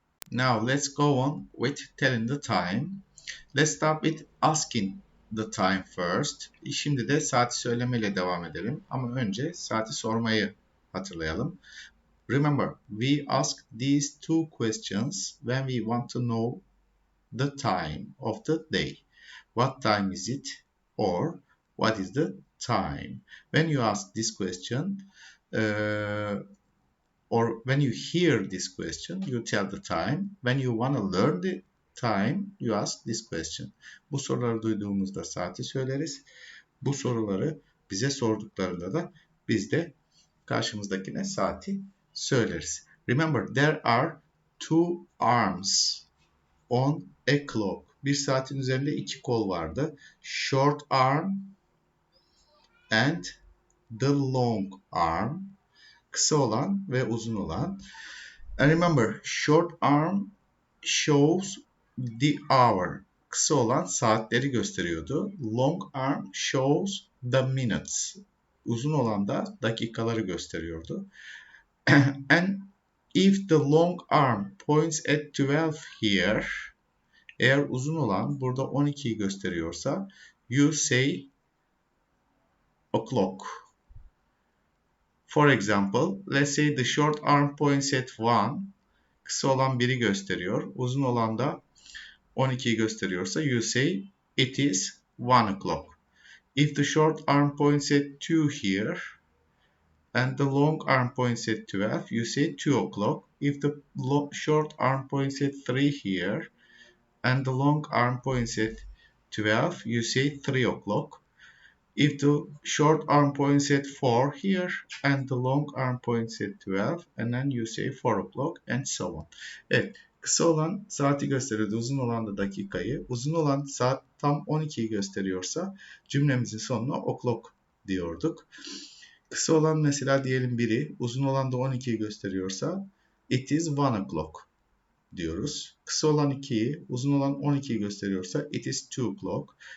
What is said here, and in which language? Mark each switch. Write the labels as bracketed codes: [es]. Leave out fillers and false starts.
[en] Now let's go on with telling the time. Let's start with asking the time first. [tr] Şimdi de saati söylemeyle devam edelim. Ama önce saati sormayı hatırlayalım. [en] Remember, we ask these two questions when we want to know the time of the day. What time is it? Or what is the time? When you ask this question, or when you hear this question, you tell the time. When you want to learn the time, you ask this question. [tr] Bu soruları duyduğumuzda saati söyleriz. Bu soruları bize sorduklarında da biz de karşımızdakine saati söyleriz. [en] Remember, there are two arms on a clock. [tr] Bir saatin üzerinde iki kol vardı. [en] Short arm and the long arm. [tr] Kısa olan ve uzun olan. [en] And remember, short arm shows the hour. [tr] Kısa olan saatleri gösteriyordu. [en] Long arm shows the minutes. [tr] Uzun olan da dakikaları gösteriyordu. [en] And if the long arm points at 12 here, [tr] eğer uzun olan burada 12'yi gösteriyorsa, [en] you say o'clock. For example, let's say the short arm points at 1. [tr] Kısa olan 1'i gösteriyor. Uzun olan da 12'yi gösteriyorsa, [en] you say it is 1 o'clock. If the short arm points at 2 here and the long arm points at 12, you say 2 o'clock. If the short arm points at 3 here and the long arm points at 12, you say 3 o'clock. If the short arm points at 4 here and the long arm points at 12, and then you say 4 o'clock and so on. [tr] Evet, kısa olan saati gösteriyordu, uzun olan da dakikayı. Uzun olan saat tam 12'yi gösteriyorsa cümlemizin sonuna o'clock diyorduk. Kısa olan mesela diyelim 1'i, uzun olan da 12'yi gösteriyorsa [en] it is 1 o'clock [tr] diyoruz. Kısa olan 2'yi, uzun olan 12'yi gösteriyorsa [en] it is 2 o'clock.